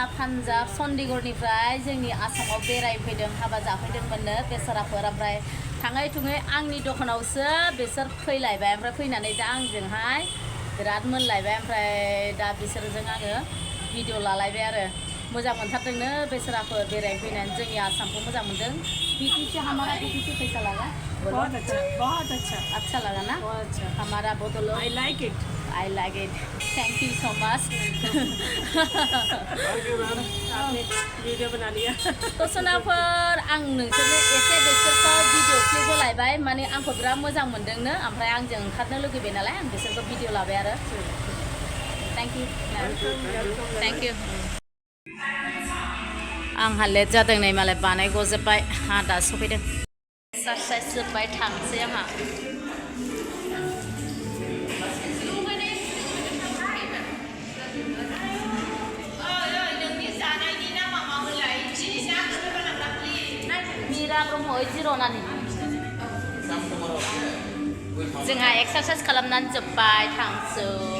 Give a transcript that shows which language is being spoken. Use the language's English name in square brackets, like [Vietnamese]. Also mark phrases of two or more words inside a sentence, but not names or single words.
[Bodo] पान्जाब चन्डीगढ़निफ्राय जोंनि आसामाव बेरायफैदों हाबा जाफैदोंमोननो बेसाराफोर ओमफ्राय थाङै थुङै आंनि दखानावसो बिसोर फैलायबाय ओमफ्राय फैनानै दा आंजोंहाय बिराद मोनलायबाय ओमफ्राय दा बिसोरजों आङो भिडिअ लालायबाय आरो मोजां मोनथारदोंनो बेसाराफोर बेरायफैनानै जोंनि आसामखौ मोजां मोनदों बीटीसी [Hindi] हमारा बीटीसी कैसा लगा बहुत अच्छा अच्छा लगा ना बहुत अच्छा हमारा बदलो [English] I like it thank you so much [Hindi] आपने वीडियो बना लिया [Bodo] तो सोनाफोर आं नोंसोरनो एसे बिसोरखौ भिडिअ क्लिप होलायबाय माने आंखौ बिराद मोजां मोनदोंनो ओमफ्राय आंजों ओंखारनो लुगैबाय नालाय आं बिसोरखौ भिडिअ लाबाय आरो [English] thank you [Bodo] आंहा लेट जादों नै मालाय बानायगजोब्बाय दा सफैदों एक्सारसाइज जोब्बाय थांसै आंहा मीरा ब्रह्म जिर'नानि जोंहा एक्सारसाइज खालामनानै जोब्बाय थांसै